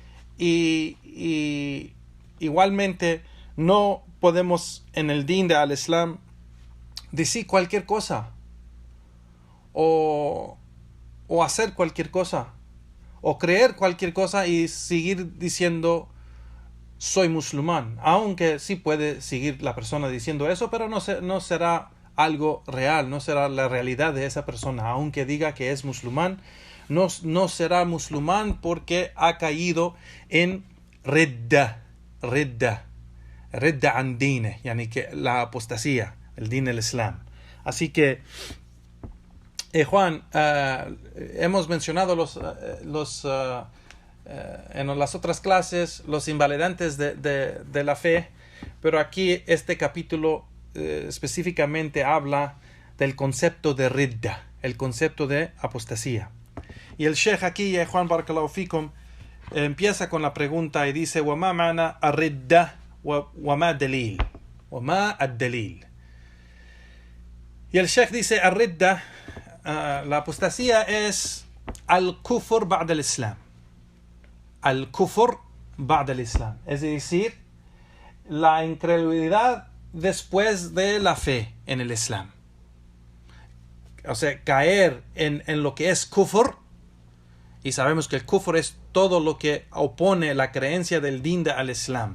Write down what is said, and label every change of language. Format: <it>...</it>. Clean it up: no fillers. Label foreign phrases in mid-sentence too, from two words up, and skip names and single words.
<es>y igualmente no podemos en el din del Islam decir cualquier cosa o hacer cualquier cosa o creer cualquier cosa y seguir diciendo soy musulmán, aunque sí puede seguir la persona diciendo eso, pero no será algo real, no será la realidad de esa persona. Aunque diga que es musulmán, no será musulmán porque ha caído en</es> <ar>ردة عن الدين,</ar> <es>yani que la apostasía, el din del Islam. Así que Juan, hemos mencionado en las otras clases los invalidantes de la fe, pero aquí este capítulo específicamente habla del concepto de ridda, el concepto de apostasía. Y el Sheikh aquí, Juan</es> <ar>بارك الله فيكم,</ar> <es>empieza con la pregunta y dice:</es> <ar>وَمَا مَعْنَا الرِّدَّةِ وَمَا دَلِيلٌ وَمَا الدَّلِيلٌ.</ar> <es>Y el Sheikh dice: الردة, la apostasía es</es> <ar>الكفر بعد الإسلام. الكفر بعد الإسلام,</ar> <es>es decir, la incredulidad después de la fe en el Islam. O sea, caer en lo que es kufr, y sabemos que el kufr es todo lo que opone la creencia del</es> <ar>دين الإسلام.</ar>